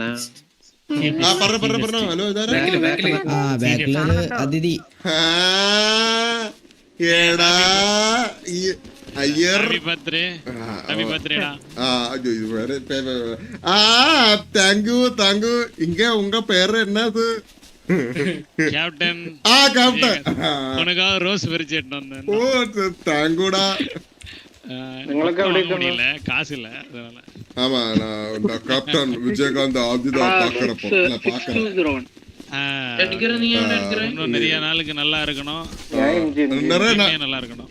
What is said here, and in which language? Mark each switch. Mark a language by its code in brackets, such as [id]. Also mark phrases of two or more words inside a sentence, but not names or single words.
[ml] പറഞ്ഞു ഹലോ ഇതാരാ? ആ ബാക്കിലൊരു അതിഥി എടാ ഈ അയ്യർ [en] thank you [ta] இங்க உங்க பேர் என்னாது? கேப்டன் கேப்டன் உனக்காக ரோஸ் பறிச்சிட்டு வந்தேன். ஓ தாங்கூடா. முடியல, காசு இல்ல, அதனால. ஆமா நான் கேப்டன் விஜயகாந்த் ஆதிதா பாக்குறப்போ இன்னும் நிறைய நாளுக்கு நல்லா இருக்கணும், நல்லா இருக்கணும்.